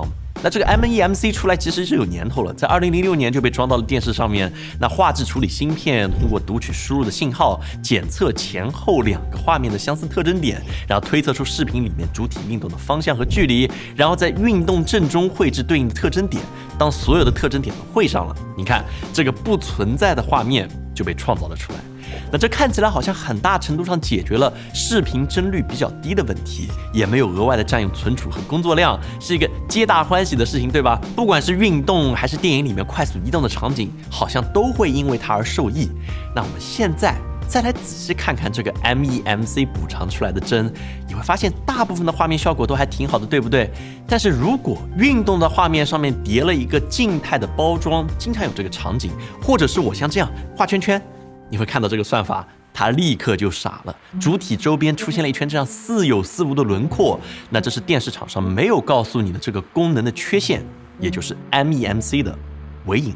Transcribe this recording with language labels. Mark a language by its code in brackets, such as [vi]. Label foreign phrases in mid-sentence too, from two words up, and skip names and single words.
[zh] 那這個 MEMC 出來其實是有年頭了，在2006年就被裝到了電視上面。那畫質處理芯片通過讀取輸入的信號，檢測前後兩個畫面的相似特徵點，然後推測出視頻裡面主體運動的方向和距離，然後在運動正中繪制對應的特徵點。當所有的特徵點都繪上了，你看這個不存在的畫面就被創造了出来。那這看起來好像很大程度上解決了視頻帧率比較低的問題，也沒有額外的占用存儲和工作量，是一個皆大歡喜的事情，對吧？不管是運動還是電影裡面快速移動的場景，好像都會因為它而受益。那我們現在再來仔細看看這個 MEMC 補償出來的幀，你會發現大部分的畫面效果都還挺好的，對不對？但是如果運動的畫面上面疊了一個靜態的包裝，經常有這個場景，或者是我像這樣畫圈圈，你會看到這個算法它立刻就傻了，主體周邊出現了一圈這樣似有似無的輪廓，那這是電視廠商沒有告訴你的這個功能的缺陷，也就是 MEMC 的尾影。